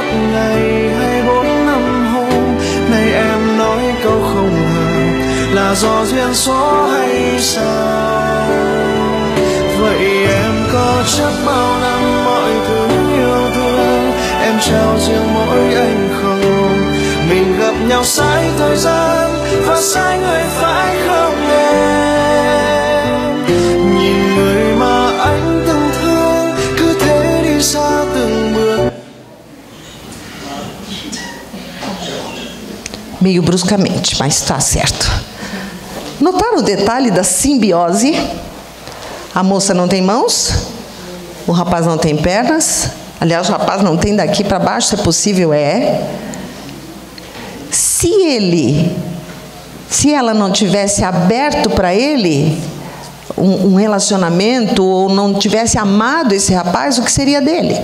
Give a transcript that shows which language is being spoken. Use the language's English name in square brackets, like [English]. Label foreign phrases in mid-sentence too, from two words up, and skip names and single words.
[Vietnamese] ngày hay 4 năm hôm nay em nói câu không hợp là do duyên số hay sao vậy em có chắc bao năm mọi thứ yêu thương em trao riêng mỗi anh không mình gặp nhau sai thời gian và sai người phải không em nhìn người mà anh từng thương cứ thế đi xa từng bước. [Portuguese] Meio bruscamente, mas está certo. Notaram o detalhe da simbiose? A moça não tem mãos, o rapaz não tem pernas, aliás, o rapaz não tem daqui para baixo, se é possível, Se ela não tivesse aberto para ele um relacionamento, ou não tivesse amado esse rapaz, o que seria dele?